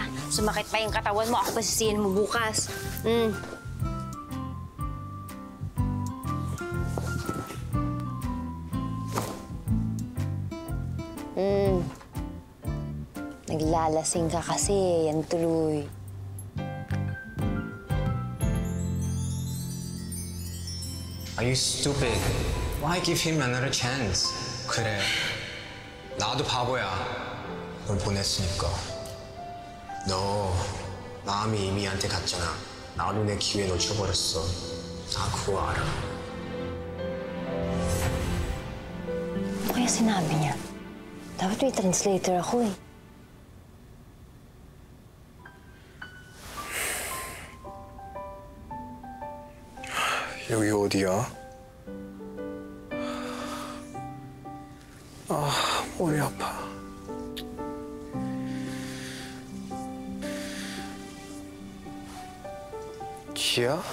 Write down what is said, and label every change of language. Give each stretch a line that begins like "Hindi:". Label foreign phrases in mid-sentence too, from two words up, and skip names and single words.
Filipino: Sumakit pa yung katawan mo. Ako pa sisihin mo bukas. Naglalasing ka kasi. Yan tuloy.
English: Are you stupid? Why give him another chance?
Korean: 그래, 나도 바보야. 널 보냈으니까. 너 마음이 이미한테 갔잖아. 나도 내 기회 놓쳐버렸어. 다 그거 알아.
Filipino: Ano kaya sinabi niya? Dapat may translator ako eh.
Korean: 여기 어디야? 아, 머리 아파. 지야?